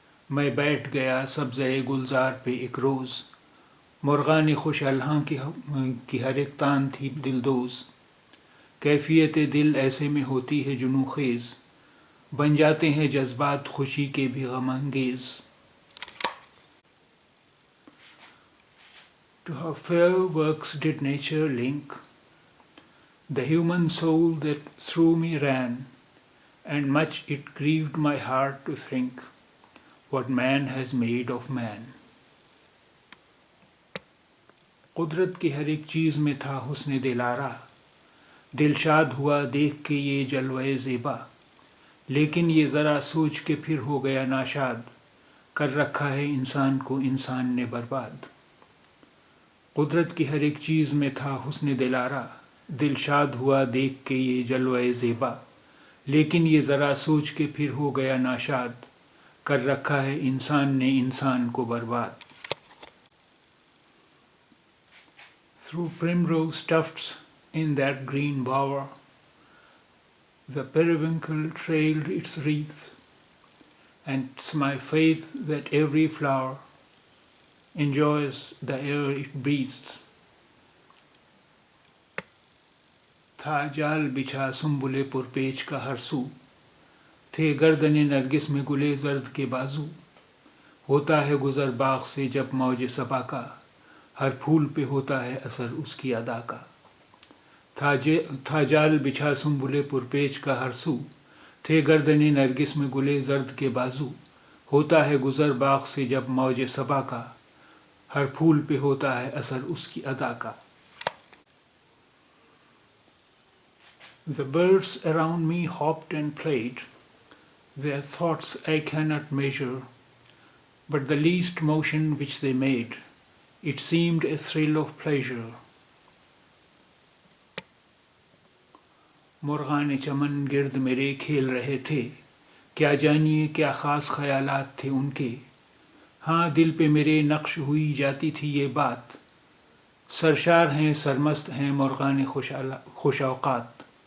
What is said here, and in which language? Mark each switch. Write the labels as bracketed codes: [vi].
[ur] میں بیٹھ گیا سبزے گلزار پہ ایک روز، مرغان خوش الحاں کی ہر ایک تان تھی دلدوز. کیفیت دل ایسے میں ہوتی ہے جنوں خیز، بن جاتے ہیں جذبات خوشی کے بھی غم انگیز. [en] To her fair works did nature link the human soul that through me ran, and much it grieved my heart to think what man has made of man. [ur] قدرت کی ہر ایک چیز میں تھا حسن دلارا، دل شاد ہوا دیکھ کے یہ جلوے زیبا. لیکن یہ ذرا سوچ کے پھر ہو گیا ناشاد، کر رکھا ہے انسان کو انسان نے برباد. قدرت کی ہر ایک چیز میں تھا حسن دلارا، دل شاد ہوا دیکھ کے یہ جلوے زیبا. لیکن یہ ذرا سوچ کے پھر ہو گیا ناشاد، کر رکھا ہے انسان نے انسان کو برباد. [en] Through primrose tufts in that green bower, the periwinkle trailed its wreath, and it's my faith that every flower enjoys the air it breathes. [ur] تھا جال بچھا سنبل پرپیچ کا ہر سو، تھے گردن نرگس میں گلے زرد کے بازو. ہوتا ہے گزر باغ سے جب موج صبا کا، ہر پھول پہ ہوتا ہے اثر اس کی ادا کا. تھا جال بچھا سنبل پرپیچ کا ہر سو، تھے گردن نرگس میں گلے زرد کے بازو. ہوتا ہے گزر باغ سے جب موج صبا کا، ہر پھول پہ ہوتا ہے اثر اس کی ادا کا. [en] The birds around me hopped and played, their thoughts I cannot measure, but the least motion which they made, it seemed a thrill of pleasure. [ur] مرغان چمن گرد میرے کھیل رہے تھے، کیا جانیے کیا خاص خیالات تھے ان کے. ہاں دل پہ میرے نقش ہوئی جاتی تھی یہ بات، سرشار ہیں سرمست ہیں مرغان خوش اوقات.